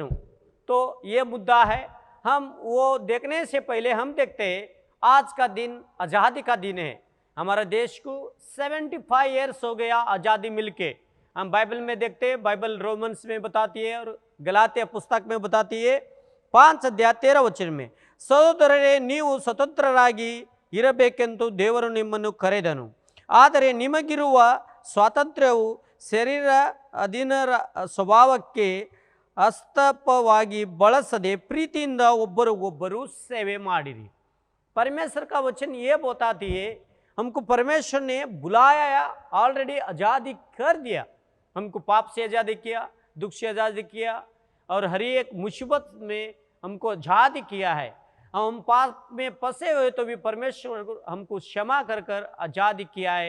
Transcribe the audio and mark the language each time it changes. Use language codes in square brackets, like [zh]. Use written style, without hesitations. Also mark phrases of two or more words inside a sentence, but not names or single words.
[hi] तो ये मुद्दा है। हम वो देखने से पहले हम देखते हैं आज का दिन आज़ादी का दिन है। हमारा देश को 75 ईयर्स हो गया आज़ादी मिलके। हम बाइबल में देखते हैं, बाइबल रोमन्स में बताती है [kn] और गलातिया पुस्तक में बताती है 5 ಅಧ್ಯಾಯ 13 ವಚನ में, ಸಹೋದರರೇ ನೀವು ಸ್ವತಂತ್ರರಾಗಿ ಇರಬೇಕೆಂದು ದೇವರು ನಿಮ್ಮನ್ನು ಕರೆದನು, ಆದರೆ ನಿಮಗಿರುವ ಸ್ವಾತಂತ್ರ್ಯವು ಶರೀರ ಅಧೀನರ ಸ್ವಭಾವಕ್ಕೆ ಅಸ್ತಪವಾಗಿ ಬಳಸದೆ ಪ್ರೀತಿಯಿಂದ ಒಬ್ಬರಿಗೊಬ್ಬರು ಸೇವೆ ಮಾಡಿರಿ। [hi] परमेश्वर का वचन ये बताती है हमको परमेश्वर ने बुलाया, ऑलरेडी आज़ादी कर दिया। हमको पाप से आज़ादी किया, दुख से आज़ादी किया और हर एक मुसीबत में हमको आज़ादी किया है। हम पाप में फंसे हुए तो भी परमेश्वर हमको क्षमा कर कर आज़ादी किया है।